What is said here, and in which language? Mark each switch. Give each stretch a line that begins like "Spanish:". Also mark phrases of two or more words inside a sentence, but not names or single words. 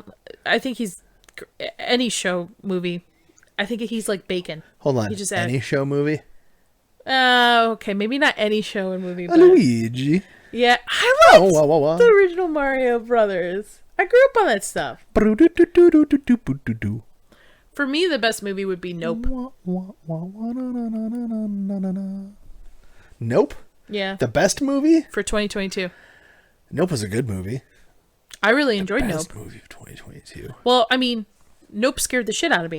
English: I think he's any show movie. I think he's like Bacon. Hold on. He just Any show movie? Okay, maybe not any show and movie, but Luigi. yeah, I liked Oh, wah, wah, the wah. original Mario Brothers. I grew up on that stuff. Bru-du-du-du-du-du-du-du-du. For me, the best movie would be Nope. Wah, wah, wah, wah, na, na, na, na, na, na, na. Nope. Yeah, The best movie? for 2022. Nope was a good movie. I really enjoyed Nope. Best movie of 2022. Well, I mean, Nope scared the shit out of me.